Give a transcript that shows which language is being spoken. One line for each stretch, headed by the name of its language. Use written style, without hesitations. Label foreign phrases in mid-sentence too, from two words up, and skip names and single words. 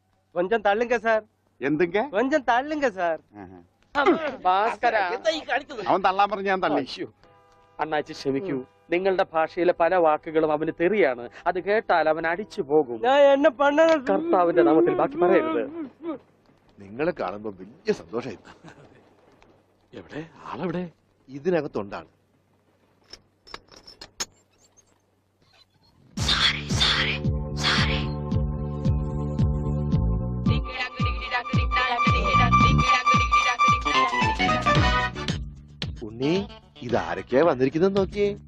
Tamil: கொஞ்சம் தள்ளுங்க சார்.
Malayalam: എന്തൊക്കെ
Tamil: கொஞ்சம் தள்ளுங்க சார்.
Malayalam: ഭാസ്കര, അവൻ തള്ളാൻ പറഞ്ഞ ഞാൻ തള്ളി. അണ്ണാച്ചി ക്ഷമിക്കൂ. നിങ്ങളുടെ ഭാഷയിലെ പല വാക്കുകളും അവന് തെറിയാണ്. അത് കേട്ടാൽ അവൻ അടിച്ചു പോകും.
Tamil: நான் என்ன பண்ண?
Malayalam: കർത്താവിന്റെ നാമത്തിൽ ബാക്കി പറയരുത്. നിങ്ങളെ കാണുമ്പോ വലിയ സന്തോഷമായി. എവിടെ ആളെവിടെ? ഇതിനകത്തൊണ്ടാണ്. ഉണ്ണി, ഇതാരൊക്കെയാ വന്നിരിക്കുന്നത് നോക്കിയേ.